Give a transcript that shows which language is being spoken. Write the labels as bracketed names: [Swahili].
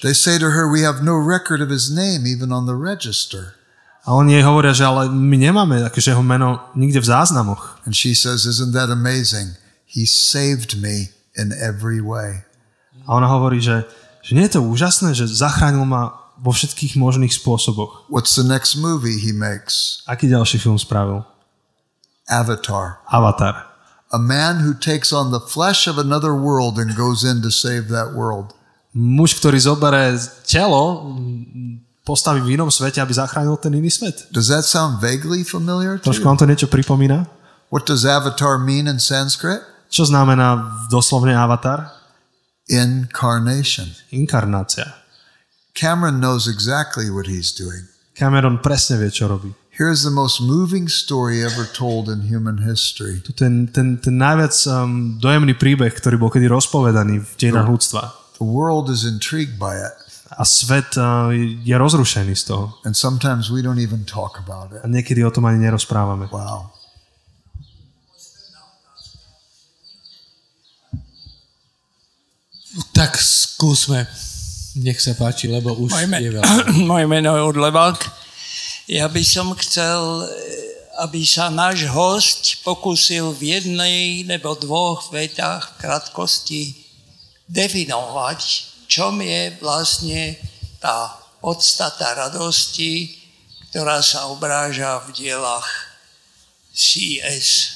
[English] They say to her, we have no record of his name even on the register. [Slovak] A oni jej hovoria, že ale my nemáme akože jeho meno nikde v záznamoch. [English] And she says, isn't that amazing? He saved me in every way. [Slovak] A ona hovorí, že nie je to úžasné, že zachránil ma vo všetkých možných spôsoboch. [English] What's the next movie he makes? [Slovak] Aký ďalší film spravil? [English] Avatar. [Slovak] Avatar. [English] A man who takes on the flesh of another world and goes in to save that world. [Slovak] Muž, ktorý zoberie telo, postaví v inom svete, aby zachránil ten iný svet. [English] Does that sound vaguely familiar to [Slovak] Trošku [English] you? [Slovak] vám to niečo pripomína? [English] What does avatar mean in Sanskrit? [Slovak] Čo znamená doslovne avatar? [English] Incarnation. [Slovak] Inkarnácia. [English] Cameron knows exactly what he's doing. [Slovak] Cameron presne vie, čo robí. [English] Here's the most moving story ever told in human history. [Slovak] Tu ten najviac dojemný príbeh, ktorý bol kedy rozpovedaný v dejinách ľudstva. [English] The world is intrigued by it. [Slovak] A svet je rozrušený z toho. [English] And sometimes we don't even talk about it. [Slovak] A niekedy o tom ani nerozprávame. [English] Wow. [Slovak] Tak skúsme. Nech sa páči, lebo už je veľa. Moje meno je Odlevák. Ja by som chcel, aby sa náš hosť pokúsil v jednej nebo dvoch vetách v krátkosti definovať, čom je vlastne tá podstata radosti, ktorá sa obráža v dielach C.S.